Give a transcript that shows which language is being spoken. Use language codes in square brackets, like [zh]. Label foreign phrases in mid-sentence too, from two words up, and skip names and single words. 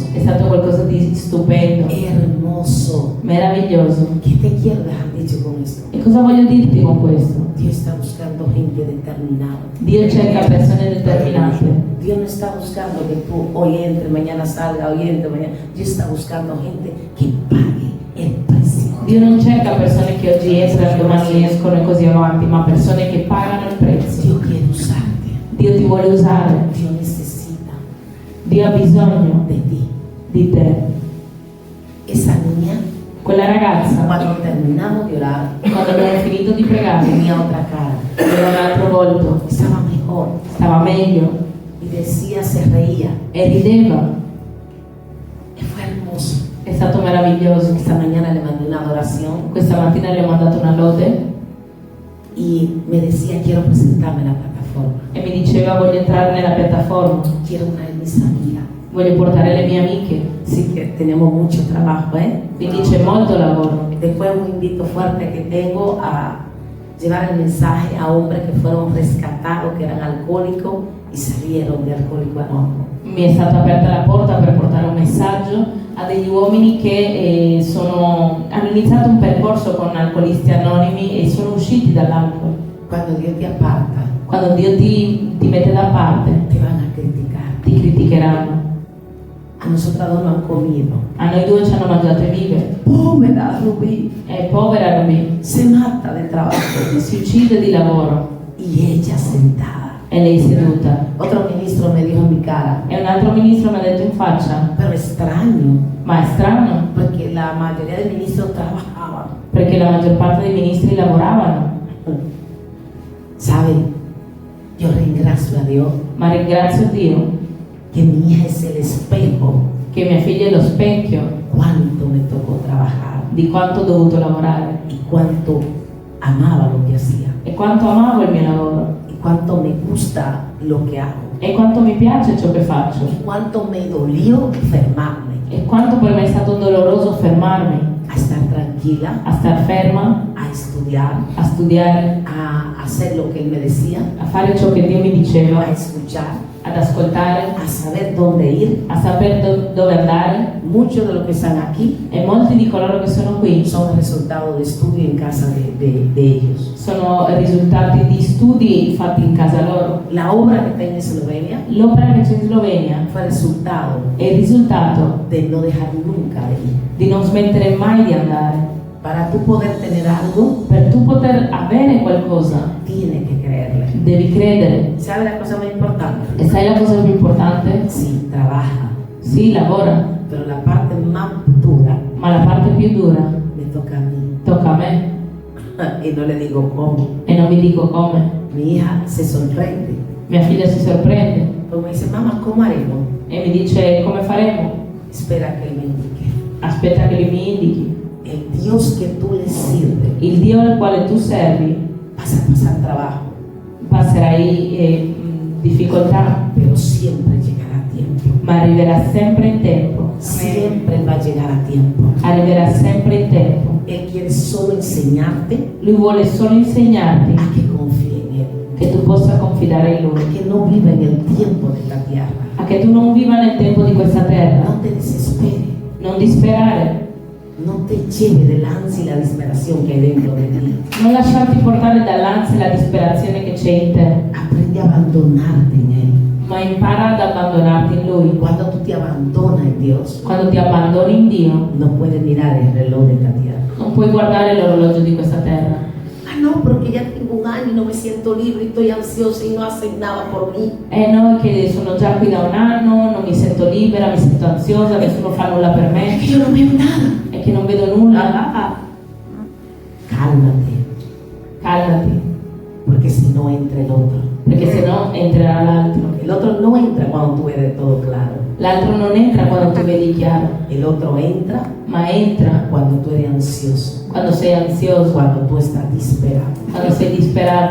[it] È stato qualcosa di stupendo, [es] hermoso. [it] meraviglioso. [es] ¿Qué te quiero dejar dicho con esto? [it] E cosa voglio dirti con questo? [es] Dios está buscando gente determinada. [it] Dio cerca persone determinate. [es] Dios no está buscando que tú hoy entre, mañana salga, hoy entre, mañana. Dios está buscando gente que pague el precio. [it] Dio non cerca persone che oggi entrano, domani escono e così avanti, ma persone che pagano il prezzo. [es] Dios quiere usarte. [it] Dio ti vuole usare, [es] Dios necesita [it] Dio ha bisogno [es] de ti. [it] di te. [es] Esa niña, [it] Quella ragazza, [es] cuando terminamos de orar, [it] quando abbiamo finito di pregare, [es] tenía otra cara. [it] aveva un altro volto, [es] Estaba mejor. [it] stava meglio [es] Y decía, se reía. [it] e rideva. [es] Y fue hermoso. [it] È stato meraviglioso. [es] Esta mañana le mandé una adoración [it] Questa mattina le ho mandato una lode [es] y me decía, quiero presentarme en la plataforma. [it] e mi diceva voglio entrare nella piattaforma, [es] Quiero traer mis amigas. [it] voglio portare le mie amiche. [es] Sí que tenemos mucho trabajo, ¿eh? [it] Quindi c'è molto lavoro. [es] Después un invito fuerte que tengo a llevar el mensaje a hombres que fueron rescatados, que eran alcohólicos y salieron de Alcohólicos Anónimos. [it] Mi è stata aperta la porta per portare un messaggio a degli uomini che hanno iniziato un percorso con alcolisti anonimi e sono usciti dall'alcol. [es] Cuando Dios te aparta, [it] Quando Dio ti mette da parte, [es] te van a criticar. [it] ti criticheranno. [es] A nosotras dos no han comido. [it] A noi due ci hanno mangiate vive. [es] Povera Rubí, [it] È povera Ruby, [es] se mata de trabajo. [it] si uccide di lavoro [es] Y ella sentada. [it] e lei seduta. [es] Otro ministro me dijo en mi cara, [it] E un altro ministro mi ha detto in faccia, [es] pero extraño, [it] ma è strano, [es] porque la mayoría de ministros trabajaban. [it] perché la maggior parte dei ministri lavoravano. [es] ¿Saben? Yo ringrazio a Dios [it] Ma ringrazio Dio [es] que mi hija es el espejo. [it] che mia figlia è lo specchio [es] Cuánto me tocó trabajar [it] di quanto ho dovuto lavorare [es] y cuánto amaba lo que hacía [it] e quanto amavo il mio lavoro [es] y cuánto me gusta lo que hago [it] e quanto mi piace ciò che faccio [es] y cuánto me dolió enfermarme, [it] e quanto per me è stato doloroso fermarmi, [es] a estar tranquila, [it] a star ferma, [es] a a estudiar, [it] a studiare, [es] a hacer lo que Él me decía, [it] a fare ciò che Dio mi diceva, [es] a escuchar, [it] ad ascoltare, [es] a saber dónde ir. [it] a saper dove andare. [es] Muchos de los que están aquí [it] E molti di coloro che sono qui [es] son resultado de estudio en casa de ellos. [it] sono risultati di studi fatti in casa loro. [es] La obra que está en Eslovenia [it] L'opera che c'è in Slovenia [es] fue resultado [it] è il risultato [es] de no dejar nunca de ir. [it] di non smettere mai di andare. [es] Para tú poder tener algo, [it] Per tu poter avere qualcosa, [es] tienes que creerle. [it] devi credere. [es] ¿Sabe la cosa más importante? [it] E sai la cosa più importante? [es] Sí, trabaja, [it] Sì, lavora, [es] pero la parte más dura [it] ma la parte più dura [es] me toca a mí. [it] tocca a me [es] Y no le digo cómo. [it] e non vi dico come. [es] Mi hija se sorprende. [it] Mia figlia si sorprende [es] Porque me dice, mamá, ¿cómo haremos? [it] e mi dice come faremo? [es] Espera que Él me indique. [it] Aspetta che lui mi indichi. [es] El Dios que tú le sirves [it] Il Dio al quale tu servi [es] vas a pasar trabajo, [it] passerai difficoltà, [es] pero siempre llegará a tiempo. [it] ma arriverà sempre in tempo. [es] Siempre va a llegar a tiempo. [it] Arriverà sempre in tempo. [es] Él quiere solo enseñarte [it] Lui vuole solo insegnarti [es] a que confíe en Él, [it] che tu possa confidare in Lui, [es] a que no viva en el tiempo de esta tierra. [it] a che tu non viva nel tempo di questa terra. [es] No te desesperes, [it] Non disperare, [es] no te lleve del ansia y la desesperación que hay dentro de ti. [it] non lasciarti portare dall'ansia e la disperazione che c'è in te, [es] Aprende a abandonarte en Él. [it] ma impara ad abbandonarti in Lui. [es] Cuando tú te abandonas en Dios, [it] Quando ti abbandoni in Dio, [es] no puedes mirar el reloj de esta tierra. [it] non puoi guardare l'orologio di questa terra. [es] Ah, no, porque ya tengo un año y no me siento libre y estoy ansiosa y no hacen nada por mí. [it] No, è che sono già qui da un anno, non mi sento libera, mi sento ansiosa, nessuno fa nulla per [es] Es [it] me, [es] que yo no veo nada. [it] è che non vedo nulla. [es] Cálmate, [it] Calmati, [es] porque si no entra el otro. [it] perché se no entrerà l'altro. [es] El otro no entra cuando tú ves todo claro. [it] L'altro non entra quando tu vedi chiaro, [es] El otro entra [it] ma entra [es] cuando tú eres ansioso, [it] quando sei ansioso, [es] cuando tú estás disperado, [it] quando sei disperato,